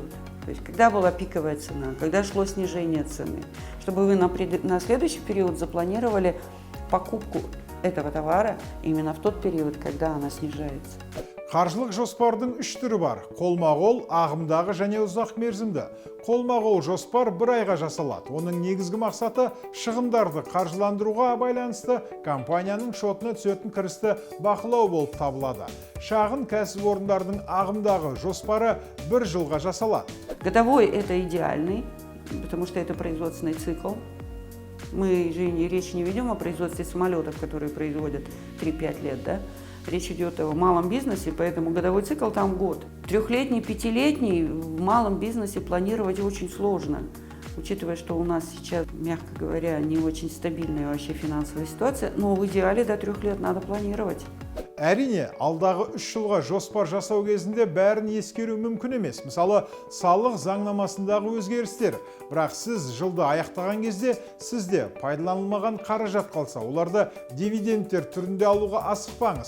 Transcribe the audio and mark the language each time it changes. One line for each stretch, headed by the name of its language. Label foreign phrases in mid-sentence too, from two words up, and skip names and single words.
Russian: То есть когда была пиковая цена, когда шло снижение цены, чтобы вы на следующий период запланировали покупку этого товара именно в тот период, когда она снижается.
Kazakh: Қаржылық жоспардың үш түрі бар. Қолма-қол, ағымдағы және ұзақ мерзімді. Қолма-қол жоспар бір айға жасалады. Оның негізгі мақсаты шығындарды қаржыландыруға байланысты компанияның шотына түсетін кірісті бақылау болып табылады. Шағын кәсіпорындардың ағымдағы жоспары бір жылға жасалады.
Russian: Годовой это идеальный, потому что это производственный цикл. Мы же речь не ведем о производстве самолетов, которые производят 3-5 лет, да? Речь идет о малом бизнесе, поэтому годовой цикл там год. Трехлетний, пятилетний в малом бизнесе планировать очень сложно, учитывая, что у нас сейчас, мягко говоря, не очень стабильная вообще финансовая ситуация, но в идеале до 3 лет надо планировать.
Kazakh: Әрине, алдағы 3 жылға жоспар жасау кезінде бәрін ескеру мүмкін емес. Мысалы, салық заңнамасындағы өзгерістер. Бірақ сіз жылды аяқтаған кезде сізде пайдаланылмаған қаражат қалса, оларды дивидендтер түрінде алуға асықпаңыз.